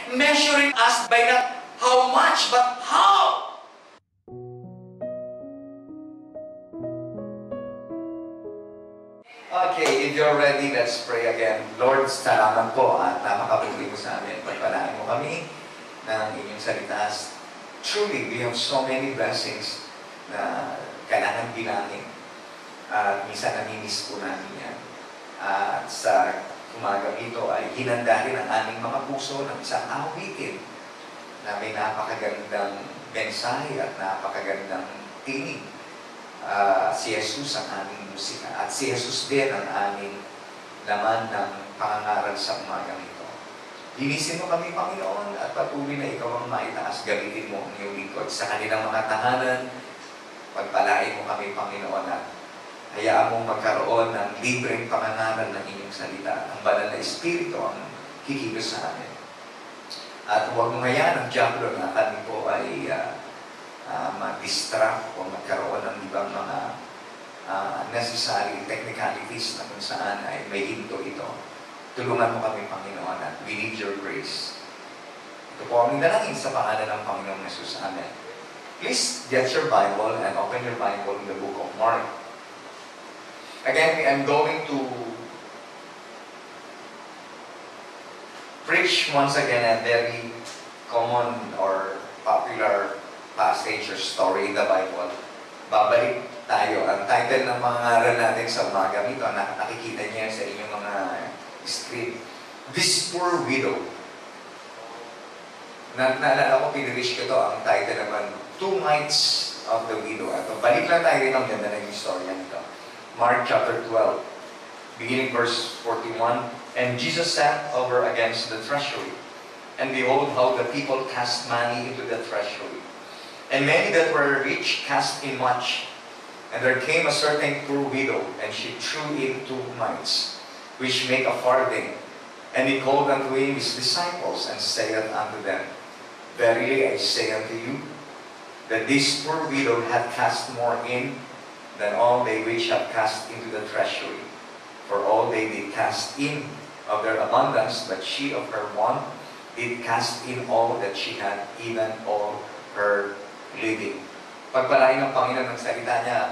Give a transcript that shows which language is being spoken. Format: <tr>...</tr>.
<en>Measuring us by not how much, but how. Okay, if you're ready, let's pray again.</en> <tl>Lord, salamat po at napakabuli mo sa amin. Pagpalaan mo kami ng inyong salita.</tl> <en>Truly, we have so many blessings</en> <tl>na kailangan bilangin. At minsan namimiss po namin yan. At sa umagang ito ay hinanda rin ang aming mga puso ng isang awitin na may napakagandang mensahe at napakagandang tinig. Si Jesus ang aming musika at si Jesus din ang aming laman ng pangangaral sa umagang ito. Linisin mo kami, Panginoon, at patuloy na ikaw ang maitaas. Gamitin mo ang iyong lingkod sa kanilang mga tahanan. Pagpalain mo kami, Panginoon, at hayaan mong magkaroon ng libreng pangangaral ng inyong salita. Ang banal na Espiritu ang kikilos sa amin. At huwag mo hayaan ang diablo na kami po ay mag-distract o magkaroon ng ibang mga</tl> <en>necessary technicalities</en> <tl>na kung saan ay may hinto ito. Tulungan mo kami, Panginoon, at</tl> <en>we need your grace.</en> <tl>Ito po ang dalangin sa pangalan ng Panginoong Jesus. Amen.</tl> <en>Please get your Bible and open your Bible in the book of Mark. Again, I am going to preach once again a very common or popular passage or story in the Bible.</en> <tl>Babalik tayo. Ang title ng mga aral natin sa umaga ito, nakikita niya sa inyong mga screen.</tl> <en>This Poor Widow.</en> <tl>Naalala ko, pinirish ko ito, ang title naman,</tl> <en>Two Mites of the Widow.</en> <tl>At balik lang tayo rin ang ganda ng istorya nito.</tl> <en>Mark chapter 12, beginning verse 41. And Jesus sat over against the treasury, and behold how the people cast money into the treasury. And many that were rich cast in much. And there came a certain poor widow, and she threw in 2 mites, which make a farthing. And he called unto him his disciples, and saith unto them, Verily I say unto you, that this poor widow hath cast more in than all they which have cast into the treasury. For all they did cast in of their abundance, but she of her want did cast in all that she had, even all her living.</en> <tl>Pagpalain ng Panginoon ng salita niya.</tl>